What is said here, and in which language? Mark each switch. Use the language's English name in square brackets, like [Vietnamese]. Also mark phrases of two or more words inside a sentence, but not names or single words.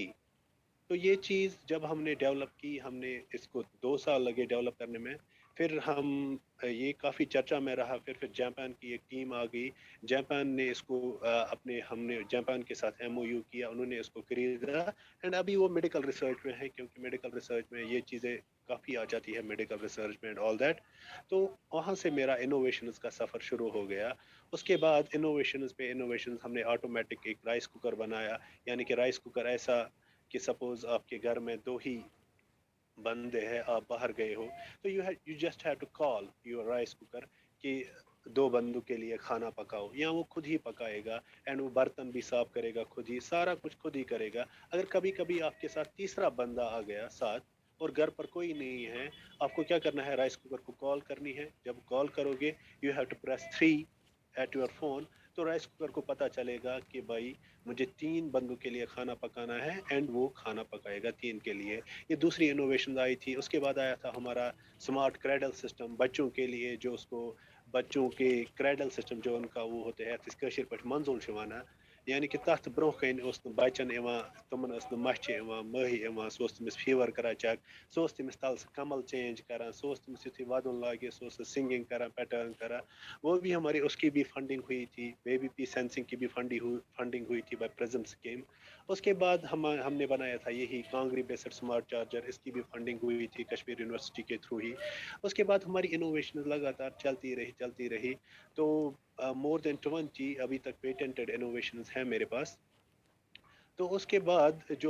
[Urdu] تو یہ چیز جب ہم نے ڈیولپ کی، ہم نے اس کو 2 سال لگے ڈیولپ کرنے میں، پھر ہم یہ کافی چرچا میں رہا، پھر جاپان کی ایک ٹیم آ گئی، جاپان نے اس کو ہم نے جاپان کے ساتھ ایم او یو کیا، انہوں نے اس کو خریدا، اینڈ ابھی وہ [English] medical research [Urdu] میں ہے، کیونکہ [English] medical research [Urdu] میں یہ چیزیں کافی آ جاتی ہے، [English] medical research [Urdu] میں [English] and all that. [Urdu] تو وہاں سے میرا انوویشنز کا سفر شروع ہو گیا۔ اس کے بعد انوویشنز پہ انوویشنز، ہم نے آٹومیٹک ایک [English] rice cooker [Urdu] بنایا، یعنی کہ [English] rice cooker [Urdu] ایسا کہ سپوز آپ کے گھر میں 2 ہی بندے ہیں، آپ باہر گئے ہو، تو [English] you just have to call your rice cooker [Urdu] کہ 2 بندوں کے لیے کھانا پکاؤ، یا وہ خود ہی پکائے گا، اینڈ وہ برتن بھی صاف کرے گا خود ہی، سارا کچھ خود ہی کرے گا۔ اگر کبھی کبھی آپ کے ساتھ تیسرا بندہ آ گیا ساتھ اور گھر پر کوئی نہیں ہے، آپ کو کیا کرنا ہے، [English] rice cooker [Urdu] کو کال کرنی ہے۔ جب کال کرو گے، [English] you have to press 3 at your phone, [Urdu] تو [English] rice cooker [Urdu] کو پتا چلے گا کہ بھائی مجھے 3 بندوں کے لیے کھانا پکانا ہے، اینڈ وہ کھانا پکائے گا 3 کے لیے۔ یہ دوسری انوویشن آئی تھی۔ اس کے بعد آیا تھا ہمارا [English] smart cradle system [Urdu] بچوں کے لیے، جو اس کو بچوں کے [English] cradle system [Urdu] جو ان کا وہ ہوتے ہیں، [Kashmiri] منظول شوانہ، یعنی کہ تَتھ برونٛہہ کَنہِ اوس نہٕ بَچَن یِوان تِمَن ٲس نہٕ مَچھِ یِوان مٔہۍ یِوان سُہ اوس تٔمِس فیٖوَر کَران چَک سُہ اوس تٔمِس تَلہٕ سُہ کَمَل چینٛج کَران سُہ اوس تٔمِس یُتھُے وَدُن لاگہِ سُہ اوس سُہ سِنٛگِنٛگ کَران پیٹٲرن کَران [Urdu] وہ بھی ہماری اس کی بھی فنڈنگ ہوئی تھی [English] baby pee sensing [Urdu] کی بھی فنڈنگ ہوئی تھی بائی پرزم اسکیم اس کے بعد ہم نے بنایا تھا یہی [English] Kangri based smart charger [Urdu] اس کی بھی فنڈنگ ہوئی تھی کشمیر یونیورسٹی کے تھرو ہی اس کے بعد ہماری انوویشن لگاتار چلتی رہی تو [English] more than [Urdu] 20 ابھی تک [English] patented innovations [Urdu] ہیں میرے پاس تو اس کے بعد جو